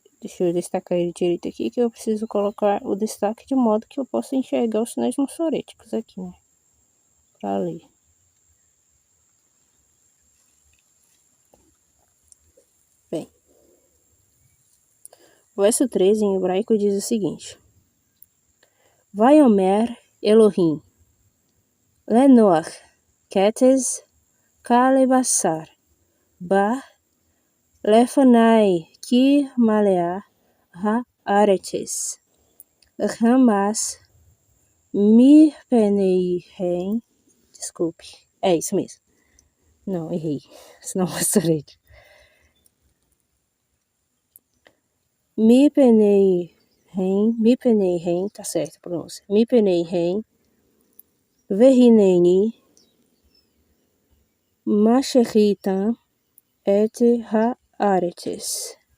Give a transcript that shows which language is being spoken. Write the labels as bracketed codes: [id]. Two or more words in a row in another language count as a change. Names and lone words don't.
[pt] Deixa eu destacar ele direito aqui, que eu preciso colocar o destaque de modo que eu possa enxergar os sinais maçoréticos aqui, né? Pra ler. Bem. O verso 13 em hebraico diz o seguinte. [he] ויאמר אלהים לנח קץ כל בשר בא לפני כי מלאה הארץ חמס מפניהם. [pt] Desculpe. É isso mesmo. Não, errei. Senão eu mostrei. [he] מפניהם, [pt] tá certo a pronúncia. [he] מפניהם והנני משחיתם את הארץ.